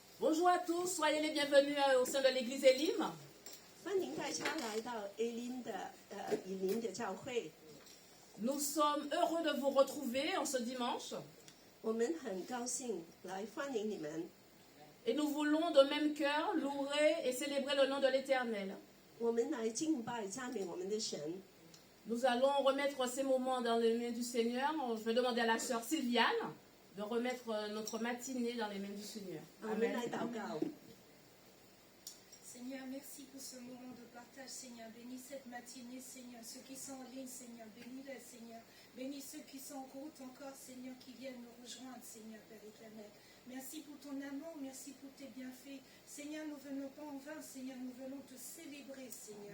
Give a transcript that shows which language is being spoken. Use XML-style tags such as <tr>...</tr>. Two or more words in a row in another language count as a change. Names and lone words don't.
<fr>Bonjour à tous, soyez les bienvenus au sein de l'église Elim.</fr> <zh>欢迎大家来到 A 林的以林的教会。</zh> <fr>Nous sommes heureux de vous retrouver en ce dimanche</fr> <zh>我们很高兴来欢迎你们。</zh> <fr>et nous voulons de même cœur louer et célébrer le nom de l'Éternel.</fr> <zh>我们来敬拜赞美我们的神。</zh> <fr>Nous allons remettre ces moments dans les mains du Seigneur. Je vais demander à la sœur Sylviane de remettre notre matinée dans les mains du Seigneur.</fr> <zh>我们来祷告。</zh> <fr>Seigneur, merci pour ce moment de partage, Seigneur. Bénis cette matinée, Seigneur. Ceux qui sont en ligne, Seigneur, bénis-les, Seigneur. Bénis ceux qui sont en route encore, Seigneur, qui viennent nous rejoindre, Seigneur, Père éternel. Merci pour ton amour, merci pour tes bienfaits. Seigneur, nous venons pas en vain, Seigneur, nous venons te célébrer, Seigneur.</fr>